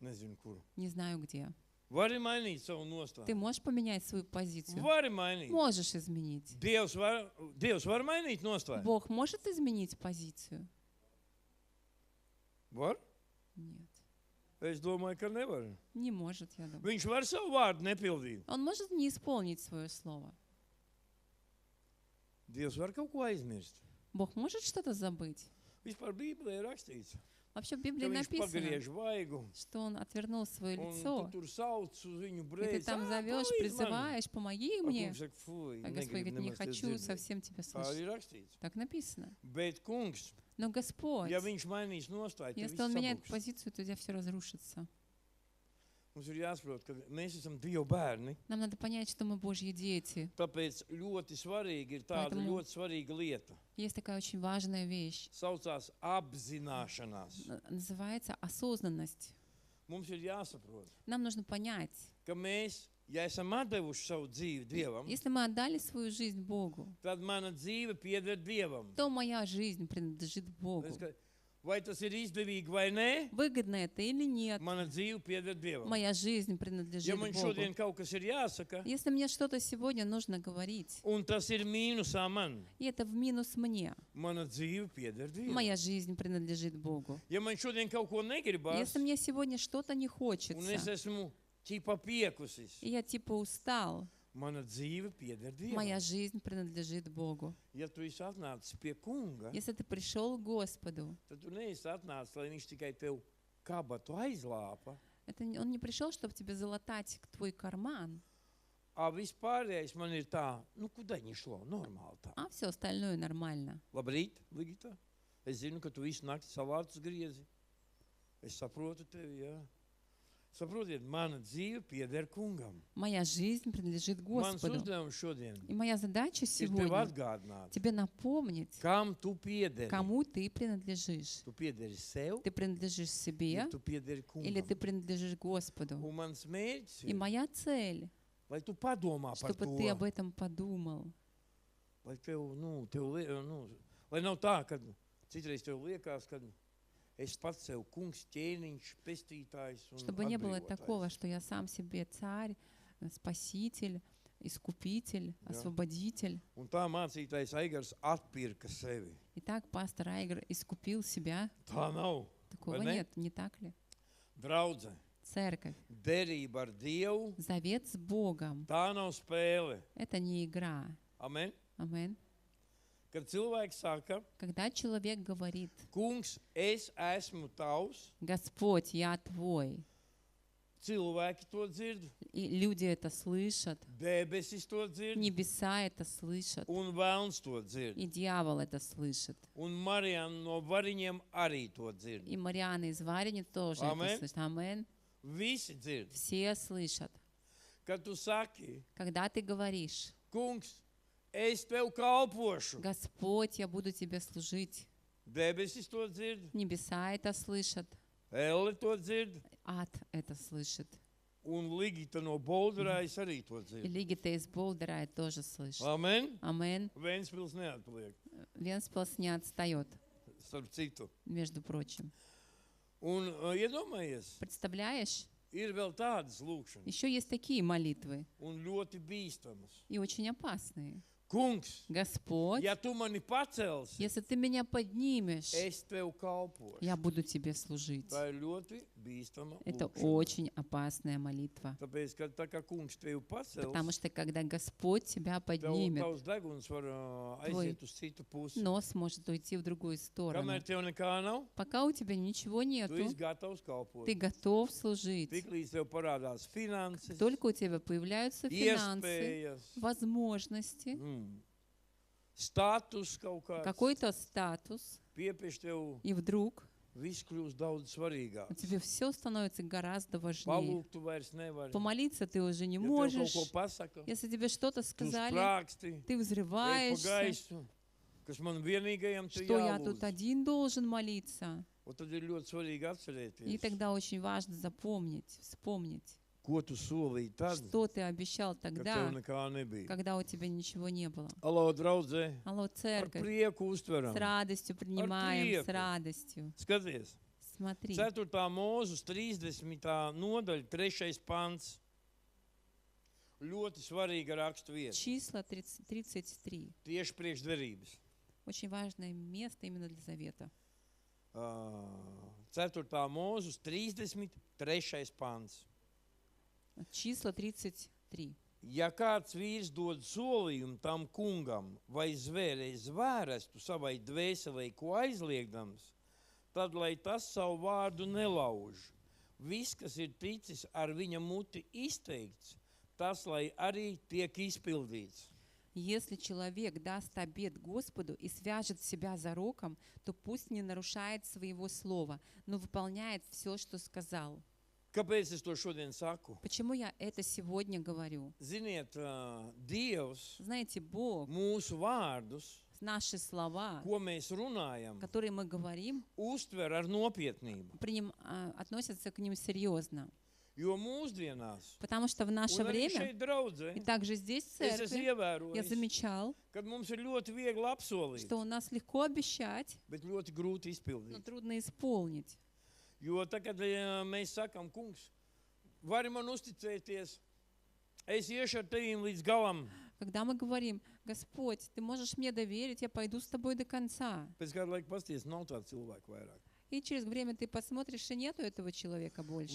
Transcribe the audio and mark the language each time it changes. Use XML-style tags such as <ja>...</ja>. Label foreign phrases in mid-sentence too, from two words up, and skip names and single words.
<lv>nezinu kur.</lv> <ru>не знаю где.</ru> <lv>Vari mainīt savu</lv> <ru>Ты</ru> <lv>nostāju.</lv> <ru>можешь поменять свою позицию?</ru> <lv>Vari mainīt.</lv> <ru>Можешь изменить.</ru> <lv>Dievs var mainīt nostāju.</lv> <ru>Бог может изменить позицию?</ru> <lv>Var?</lv> <ru>Нет.</ru> <lv>Es domāju, ka nevar.</lv> <ru>Не может, я думаю.</ru> <lv>Viņš var savu vārdu nepildīt.</lv> <ru>Он может не исполнить свое слово.</ru> <lv>Dievs var kaut ko aizmirst.</lv> <ru>Бог может что-то забыть?</ru> <lv>Vispār Bībelē ir rakstīts,</lv> <ru>Вообще в</ru> <lv>ka</lv> <ru>Библии</ru> <lv>viņš</lv> <ru>написано,</ru> <lv>pagriež vaigu</lv> <ru>что он отвернул свое</ru> <lv>un tu</lv> <ru>лицо.</ru> <lv>tur sauc uz viņu</lv> <ru>И ты</ru> <lv>brēci.</lv> <ru>там зовешь, призываешь, помоги мне.</ru> <lv>Saka, fuj,</lv> <ru>А Господь говорит, не</ru> <lv>nemaz te</lv> <ru>хочу</ru> <lv>dzirdēt.</lv> <ru>совсем тебя</ru> <lv>Tā</lv> <ru>слышать.</ru> <lv>ir rakstīts.</lv> <ru>Так написано.</ru> <lv>Bet kungs,</lv> <ru>Но Господь,</ru> <lv>ja viņš mainīs nostāju, tad</lv> <ru>если Он</ru> <lv>viss</lv> <ru>меняет</ru> <lv>sabruks.</lv> <ru>позицию, то у тебя все разрушится.</ru> <lv>Mums ir jāsaprot, ka mēs esam Dieva bērni.</lv> <ru>Нам надо понять, что мы Божьи дети.</ru> <lv>Tāpēc ļoti svarīgi ir tāda</lv> <ru>Поэтому-</ru> <lv>ļoti svarīga lieta.</lv> <ru>Есть такая очень важная вещь.</ru> <lv>Saucās apzināšanās.</lv> <ru>Называется осознанность.</ru> <lv>Mums ir jāsaprot,</lv> <ru>Нам нужно понять,</ru> <lv>ka mēs, ja esam atdevuši savu dzīvi Dievam,</lv> <ru>если мы отдали свою жизнь Богу,</ru> <lv>tad mana dzīve pieder Dievam.</lv> <ru>то моя жизнь принадлежит Богу.</ru> <lv>Es, ka- Vai tas ir izdevīgi vai nē,</lv> <ru>Выгодно это или нет,</ru> <lv>mana dzīve pieder Dievam.</lv> <ru>моя жизнь</ru> <lv>Ja</lv> <ru>принадлежит</ru> <lv>man</lv> <ru>Богу.</ru> <lv>šodien kaut kas ir jāsaka,</lv> <ru>Если мне что-то сегодня нужно говорить,</ru> <lv>un tas ir mīnusā man,</lv> <ru>и это в минус мне,</ru> <lv>mana dzīve pieder Dievam.</lv> <ru>моя жизнь принадлежит Богу.</ru> <lv>Ja man šodien kaut ko negribas,</lv> <ru>Если мне сегодня что-то не</ru> <lv>un es</lv> <ru>хочется,</ru> <lv>esmu ķipa piekusis,</lv> <ru>и я типа устал,</ru> <lv>mana dzīve pieder</lv> <ru>моя</ru> <lv>Dievam.</lv> <ru>жизнь принадлежит Богу.</ru> <lv>Ja tu esi atnācis pie kunga,</lv> <ru>Если ты пришел к Господу,</ru> <lv>tad tu neesi atnācis, lai viņš tikai tev kabatu aizlāpa,</lv> <ru>он не пришел, чтобы тебе залатать твой карман,</ru> <lv>vispārējais man ir tā,</lv> <ru>куда ни шло,</ru> <lv>normāli tā.</lv> <ru>а все остальное нормально.</ru> <lv>Labrīt, Ligita. Es zinu, ka tu visu nakti salātus griezi. Es saprotu tevi, jā. Saprotiet, mana dzīve pieder kungam.</lv> <ru>Моя жизнь принадлежит</ru> <lv>Mans</lv> <ru>Господу.</ru> <lv>uzdevums šodien</lv> <ru>И моя задача</ru> <lv>ir tev</lv> <ru>сегодня</ru> <lv>atgādināt,</lv> <ru>тебе напомнить,</ru> <lv>kam tu piederi.</lv> <ru>кому ты принадлежишь.</ru> <lv>Tu piederi sev,</lv> <ru>Ты принадлежишь себе</ru> <lv>ja tu piederi</lv> <ru>или ты</ru> <lv>kungam.</lv> <ru>принадлежишь Господу.</ru> <lv>Un mans mērķis</lv> <ru>И</ru> <lv>ir,</lv> <ru>моя цель,</ru> <lv>lai tu padomā par</lv> <ru>чтобы ты об</ru> <lv>to.</lv> <ru>этом подумал.</ru> <lv>Lai lai nav tā, ka citreiz tev liekas, ka es pats sev kungs, ķēniņš, pestītājs un</lv> <ru>Чтобы не было</ru> <lv>atbrīvotājs.</lv> <ru>такого, что я сам себе царь, спаситель, искупитель, освободитель.</ru> <lv>Un tā mācītājs Aigars atpirka sevi.</lv> <ru>Итак, пастор Айгер искупил себя.</ru> <lv>Tā nav.</lv> <ru>Такого</ru> <lv>Vai ne?</lv> <ru>нет, не так ли?</ru> <lv>Draudze,</lv> <ru>Церковь,</ru> <lv>derība ar Dievu,</lv> <ru>завет с Богом,</ru> <lv>tā nav spēle.</lv> <ru>это не игра.</ru> <lv>Amen.</lv> <ru>Амин.</ru> <lv>Kad cilvēks saka,</lv> <ru>Когда человек говорит,</ru> <lv>kungs, es esmu tavs,</lv> <ru>Господь, я твой,</ru> <lv>cilvēki to dzird,</lv> <ru>и люди это слышат,</ru> <lv>debesis to dzird,</lv> <ru>небеса это слышат,</ru> <lv>un velns to dzird.</lv> <ru>и дьявол это слышит,</ru> <lv>Un Marijana no variņiem arī to dzird.</lv> <ru>и Мариана из Варени тоже Амин. это слышит. Амин.</ru> <lv>Visi dzird.</lv> <ru>Все слышат.</ru> <lv>Kad tu saki,</lv> <ru>Когда ты говоришь,</ru> <lv>kungs, es tev kalpošu,</lv> <ru>Господь, я буду тебе служить,</ru> <lv>debesis to dzird,</lv> <ru>небеса это слышат,</ru> <lv>elle to dzird,</lv> <ru>ад это слышит,</ru> <lv>un Ligita no Bolderājas arī to</lv> <ru>и</ru> <lv>dzird.</lv> <ru>Лигита из Болдера это тоже слышит.</ru> <lv>Amen.</lv> <ru>Амин.</ru> <lv>Ventspils neatpaliek,</lv> <ru>Венспилс не отстает,</ru> <lv>starp citu.</lv> <ru>между прочим.</ru> <lv>Un iedomājies,</lv> <ru>Представляешь?</ru> <lv>ir vēl tādas lūkšanas,</lv> <ru>Еще есть такие молитвы,</ru> <lv>un ļoti bīstamas.</lv> <ru>и очень опасные.</ru> <lv>Kungs,</lv> <ru>Господь,</ru> <lv>ja tu mani pacelsi,</lv> <ru>если ты меня поднимешь,</ru> <lv>es tev kalpošu.</lv> <ru>я буду тебе служить.</ru> <lv>Tā ir ļoti bīstama</lv> <ru>Это</ru> <lv>lūkšana.</lv> <ru>очень опасная молитва.</ru> <lv>Tāpēc, ka tā kā kungs tevi pacels,</lv> <ru>Потому что когда Господь тебя поднимет,</ru> <lv>tavs deguns var</lv> <ru>Твой</ru> <lv>aiziet uz citu pusi.</lv> <ru>нос может уйти в другую сторону.</ru> <lv>Kamēr tev nekā nav,</lv> <ru>Пока у тебя ничего</ru> <lv>tu</lv> <ru>нету,</ru> <lv>esi gatavs kalpot.</lv> <ru>ты готов служить.</ru> <lv>Tiklīdz tev parādās finanses,</lv> <ru>Только у тебя появляются финансы,</ru> <lv>iespējas,</lv> <ru>возможности,</ru> <lv>status kaut kāds,</lv> <ru>какой-то статус,</ru> <lv>piepieši tev</lv> <ru>и вдруг</ru> <lv>viss kļūst daudz</lv> <ru>у</ru> <lv>svarīgāks.</lv> <ru>тебя все становится гораздо важнее.</ru> <lv>Palūgt tu vairs nevari.</lv> <ru>Помолиться ты уже не</ru> <lv>Ja tev</lv> <ru>можешь.</ru> <lv>kaut ko pasaka,</lv> <ru>Если тебе что-то</ru> <lv>tu</lv> <ru>сказали,</ru> <lv>sprāksti,</lv> <ru>ты</ru> <lv>ej pa</lv> <ru>взрываешься,</ru> <lv>gaisu, kas man vienīgajam te</lv> <ru>что я тут</ru> <lv>jālūdz.</lv> <ru>один должен молиться.</ru> <lv>Un tad ir ļoti svarīgi</lv> <ru>И</ru> <lv>atcerēties,</lv> <ru>тогда очень важно запомнить, вспомнить,</ru> <lv>ko tu solīji tad,</lv> <ru>Что ты обещал</ru> <lv>kad tev</lv> <ru>тогда,</ru> <lv>nekā nebija.</lv> <ru>когда у тебя ничего не было?</ru> <lv>Alo, draudzē,</lv> <ru>Алло,</ru> <lv>ar</lv> <ru>церковь,</ru> <lv>prieku</lv> <ru>с</ru> <lv>uztveram.</lv> <ru>радостью принимаем, с</ru> <lv>prieku.</lv> <ru>радостью.</ru> <lv>Skaties,</lv> <ru>Смотри,</ru> <lv>4. mūzes 30. nodaļa, 3. pants. Ļoti svarīga rakstu vieta.</lv> <ru>числа 33.</ru> <lv>Tieši priekš derības.</lv> <ru>Очень важное место именно для завета.</ru> <lv>4. mūzes 33. pants.</lv> <ru>Числа 33.</ru> <lv>Ja kāds vīrs dod solījumu tam kungam vai zvērēji zvērestu savai dvēselei, ko aizliegdams, tad lai tas savu vārdu nelauž. Viss, kas ir ticis ar viņa muti izteikts, tas lai arī tiek izpildīts.</lv> <ru>Если человек даст обет Господу и свяжет себя зароком, то пусть не нарушает своего слова, но выполняет все, что сказал.</ru> <lv>Kāpēc es to šodien saku?</lv> <ru>Почему я это сегодня говорю?</ru> <lv>Ziniet, Dievs</lv> <ru>Знаете, Бог,</ru> <lv>mūsu vārdus,</lv> <ru>наши слова,</ru> <lv>ko mēs runājam,</lv> <ru>которые мы говорим,</ru> <lv>uztver ar nopietnību.</lv> <ru>относятся к ним серьезно.</ru> <lv>Jo mūsdienās,</lv> <ru>Потому что в наше</ru> <lv>un arī</lv> <ru>время,</ru> <lv>šeit draudzē,</lv> <ru>и также здесь в</ru> <lv>es esmu</lv> <ru>церкви, я</ru> <lv>ievērojis,</lv> <ru>замечал,</ru> <lv>kad mums ir ļoti viegli apsolīt,</lv> <ru>что у нас легко обещать,</ru> <lv>bet ļoti grūti</lv> <ru>но</ru> <lv>izpildīt.</lv> <ru>трудно исполнить.</ru> <lv>Jo tā, kad mēs sakam, kungs, vari man uzticēties, es iešu ar tevīm līdz galam.</lv> <ru>Когда мы говорим, Господь, ты можешь мне доверить, я пойду с тобой до конца.</ru> <lv>Pēc kāda laika pasties, nav tāda cilvēka vairāk.</lv> <ru>И через время ты посмотришь, и нету этого человека больше.</ru>